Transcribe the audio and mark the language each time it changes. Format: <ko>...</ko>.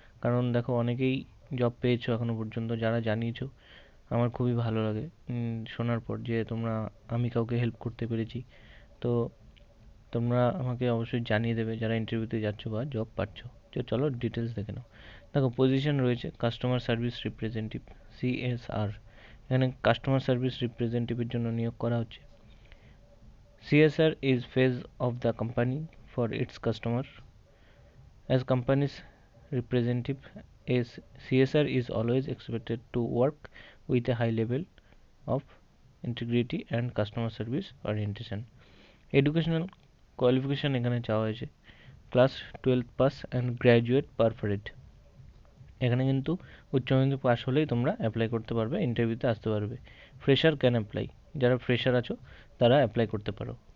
<bn>কারণ দেখো, অনেকেই জব পেয়েছো এখনো পর্যন্ত, যারা জানিয়েছো আমার খুবই ভালো লাগে শোনার পর যে তোমরা, আমি কাউকে হেল্প করতে পেরেছি। তো তোমরা আমাকে অবশ্যই জানিয়ে দেবে যারা ইন্টারভিউতে যাচ্ছ বা জব পাচ্ছ। তো চলো ডিটেলস দেখে নাও। দেখো, পজিশন রয়েছে কাস্টমার সার্ভিস রিপ্রেজেন্টেটিভ, সিএসআর। এখানে কাস্টমার সার্ভিস রিপ্রেজেন্টেটিভের জন্য নিয়োগ করা হচ্ছে।</bn> <en>CSR is phase of the company for its customer. As company's representative, as CSR is always expected to work with a high level of integrity and customer service orientation.</en> <bn>Educational qualification এখানে চাওয়া হয়েছে class 12 pass and graduate পারফরেট। এখানে কিন্তু উচ্চ মাধ্যমিক pass হলেই তোমরা apply করতে পারবে, ইন্টারভিউতে আসতে পারবে।</bn> <en>fresher can apply,</en> <bn>যারা ফ্রেশার আছো তারা অ্যাপ্লাই করতে পারো।</bn>